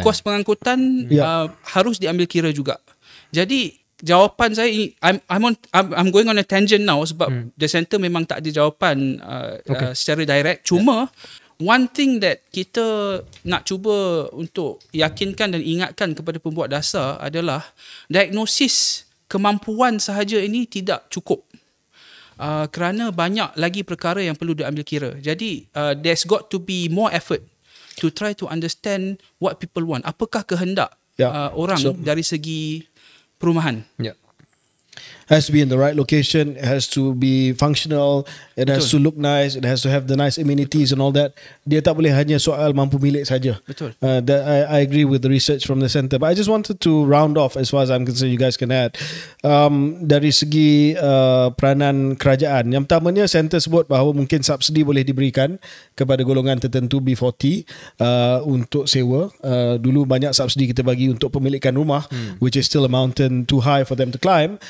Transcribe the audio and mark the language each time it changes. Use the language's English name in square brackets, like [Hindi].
[Malay] kos pengangkutan harus diambil kira juga. Jadi jawapan saya ini, [English] I'm going on a tangent now [Malay] sebab the center memang tak ada jawapan secara direct. Cuma [English] one thing that [Malay] kita nak cuba untuk yakinkan dan ingatkan kepada pembuat dasar adalah diagnosis kemampuan sahaja ini tidak cukup. Kerana banyak lagi perkara yang perlu diambil kira. [English] Jadi there's got to be more effort to try to understand what people want. [Malay] Apakah kehendak orang dari segi perumahan. Ya. [English] Has to be in the right location, it has to be functional, it has to look nice, it has to have the nice amenities and all that. [Malay] Dia tak boleh hanya soal mampu milik saja. Betul. [English] That I agree with the research from the centre. But I just wanted to round off, as far as I'm concerned, you guys can add. [Malay] Dari segi peranan kerajaan, yang pertamanya centre sebut bahawa mungkin subsidi boleh diberikan kepada golongan tertentu B40 untuk sewa. Dulu banyak subsidi kita bagi untuk pemilikan rumah, [English] which is still a mountain too high for them to climb.